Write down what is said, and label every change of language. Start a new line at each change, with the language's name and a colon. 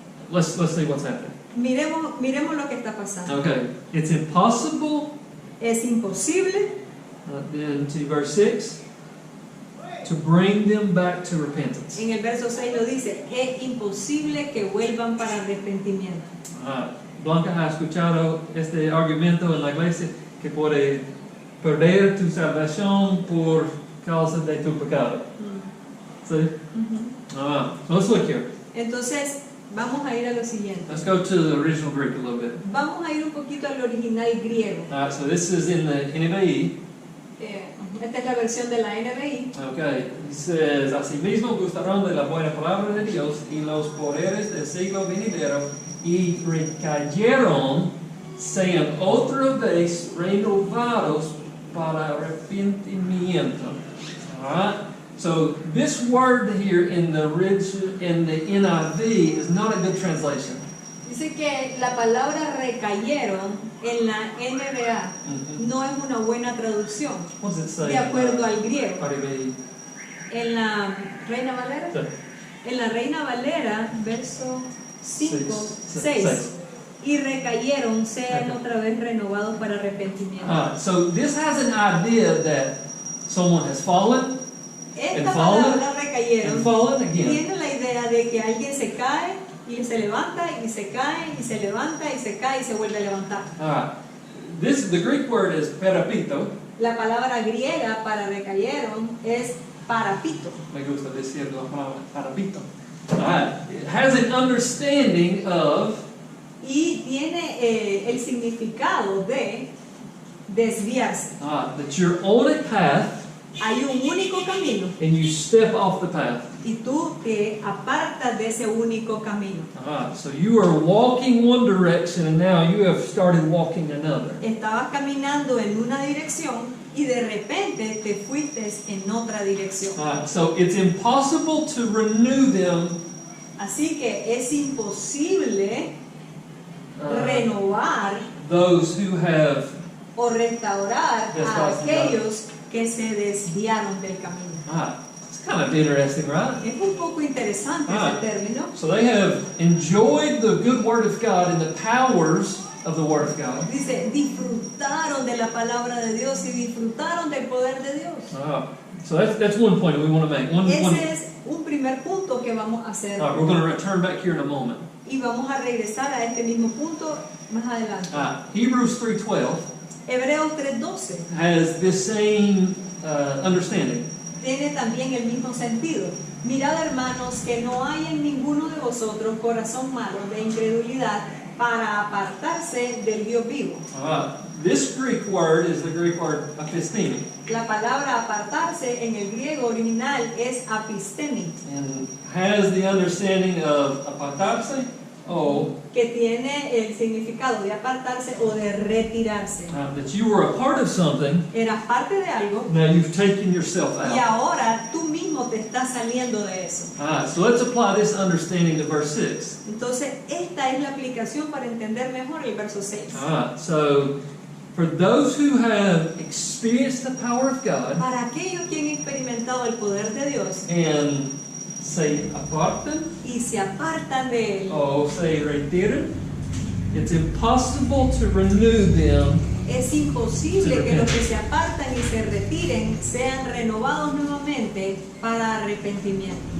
English: Let's see what's happening.
Spanish: miremos lo que está pasando.
English: Okay, it's impossible.
Spanish: Es imposible,
English: Then to verse 6, to bring them back to repentance.
Spanish: en el verso 6 lo dice, es imposible que vuelvan para arrepentimiento. Blanca ha escuchado este argumento en la iglesia que puede perder tu salvación por causa de tu pecado. ¿Sí?
English: Let's look here.
Spanish: Entonces, vamos a ir a lo siguiente.
English: Let's go to the original Greek a little bit.
Spanish: Vamos a ir un poquito al original griego.
English: So this is in the NIV.
Spanish: Esta es la versión de la NBI.
English: Okay, it says,
Spanish: asimismo gustaron de la buena palabra de Dios y los poderes del siglo venidero y recayeron, sean otra vez renovados para arrepentimiento.
English: Alright, so this word here in the NIV is not a good translation.
Spanish: Dice que la palabra recayeron en la NBA no es una buena traducción,
English: What does it say?
Spanish: de acuerdo al griego. RV? En la Reina Valera, Sí. en la Reina Valera, verso 5, Seis. 6, y recayeron, sean
English: Okay.
Spanish: otra vez renovados para arrepentimiento.
English: So this has an idea that someone has fallen
Spanish: Esta
English: fallen,
Spanish: palabra recayeron
English: and fallen again.
Spanish: tiene la idea de que alguien se cae y se levanta y se cae y se levanta y se cae y se vuelve a levantar.
English: The Greek word is perapito.
Spanish: La palabra griega para recayeron es parapito. Me gusta decir la palabra perapito.
English: It has an understanding of
Spanish: Y tiene el significado de desviarse.
English: that you're on a path
Spanish: Hay un único camino
English: and you step off the path.
Spanish: y tú te apartas de ese único camino.
English: So you are walking one direction and now you have started walking another.
Spanish: Estabas caminando en una dirección y de repente te fuiste en otra dirección.
English: So it's impossible to renew them
Spanish: Así que es imposible renovar
English: those who have
Spanish: o restaurar a Desviados. aquellos que se desviaron del camino.
English: it's kind of interesting, right?
Spanish: Es un poco interesante Ah. ese término.
English: So they have enjoyed the good word of God and the powers of the word of God.
Spanish: Dice, disfrutaron de la palabra de Dios y disfrutaron del poder de Dios.
English: So that's one point that we want to make.
Spanish: Ese es un primer punto que vamos a hacer.
English: We're going to return back here in a moment.
Spanish: Y vamos a regresar a este mismo punto más adelante.
English: Hebrews 3:12
Spanish: Hebreos 3:12
English: has this same understanding.
Spanish: tiene también el mismo sentido. Mirad, hermanos, que no hay en ninguno de vosotros corazón malo de incredulidad para apartarse del Dios vivo.
English: This Greek word is the Greek word apistemi,
Spanish: La palabra apartarse en el griego original es apistemi,
English: and has the understanding of apartarse,
Spanish: que tiene el significado de apartarse o de retirarse.
English: that you were a part of something,
Spanish: Eras parte de algo
English: now you've taken yourself
Spanish: y
English: out.
Spanish: ahora tú mismo te estás saliendo de eso.
English: So let's apply this understanding to verse 6.
Spanish: Entonces, esta es la aplicación para entender mejor el verso 6.
English: So for those who have experienced the power of God
Spanish: Para aquellos que han experimentado el poder de Dios
English: and
Spanish: se apartan y se apartan de él, o se retiran,
English: it's impossible to renew them.
Spanish: es imposible que los que se apartan y se retiren sean renovados nuevamente para arrepentimiento.